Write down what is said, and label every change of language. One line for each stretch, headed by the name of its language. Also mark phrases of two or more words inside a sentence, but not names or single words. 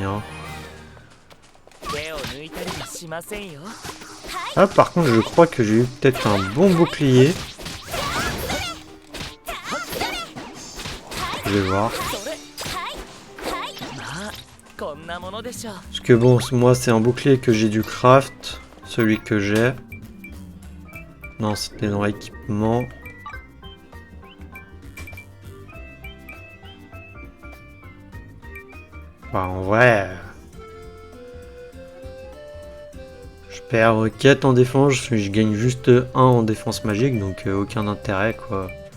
French: Hein.
Japanese: 手を抜いたりはしませんよ。
French: Ah, par contre, je crois que j'ai eu peut-être un bon bouclier. Je vais voir.
Japanese: まあこんなものでしょう。
French: Parce que bon, moi, c'est un bouclier que j'ai du craft. Celui que j'ai. Non, c'était dans l'équipement. Bah, en vrai... Je perds 4 en défense, je gagne juste 1 en défense magique, donc aucun intérêt, quoi.